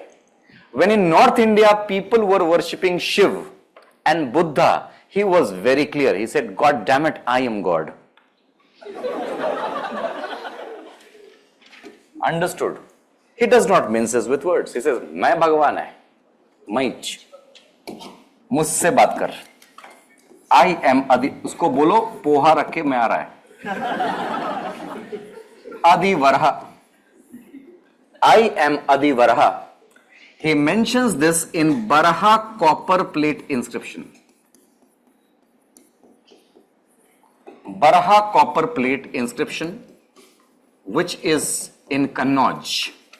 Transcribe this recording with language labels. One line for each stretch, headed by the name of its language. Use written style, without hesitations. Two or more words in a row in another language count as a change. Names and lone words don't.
English: When in North India, people were worshipping Shiv and Buddha, he was very clear. He said, God damn it, I am God. Understood? He does not minces with words. He says,
Hindi: मैं भगवान है, मैं मुझसे बात कर.
English: I am Adi.
Hindi: उसको बोलो पोहा रख के मैं आ रहा है.
English: Adi Varha. I am Adi Varha. He mentions this in Baraha copper plate inscription. Baraha copper plate inscription, which is in Kannauj.